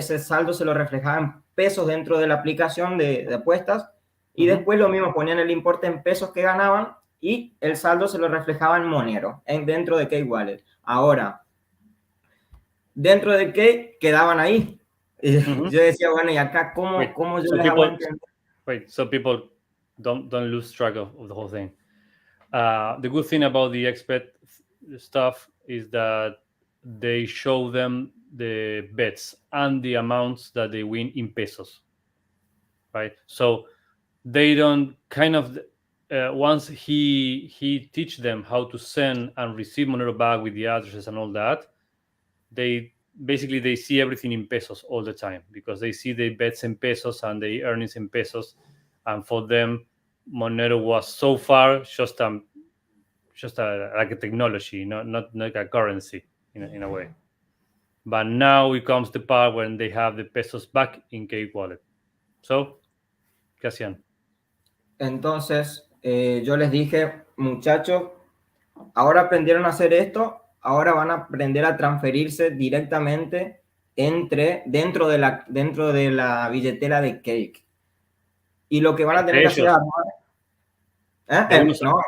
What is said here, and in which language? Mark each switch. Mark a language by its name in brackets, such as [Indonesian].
[Spanish] Ese saldo se lo reflejaba en pesos dentro de la aplicación de apuestas y después lo mismo, ponían el importe en pesos que ganaban y el saldo se lo reflejaba en Monero, dentro de Cakewallet. Ahora, dentro de Cake quedaban ahí. Yo decía, bueno, ¿y acá cómo yo les hago entender? [English] Wait, so people don't lose track of the whole thing. The good thing about the XBet stuff is that they show them the bets and the amounts that they win in pesos, right? So they don't kind of once he teach them how to send and receive Monero back with the addresses and all that, they see everything in pesos all the time because they see the bets in pesos and the earnings in pesos, and for them Monero was so far just like a technology, not like a currency in a way. But now it comes the part when they have the pesos back in Cakewallet. So, [Spanish] ¿qué hacían? Entonces, yo les dije, muchachos, ahora aprendieron a hacer esto, ahora van a aprender a transferirse directamente dentro de la billetera de Cake. Y lo que van a tener que hacer es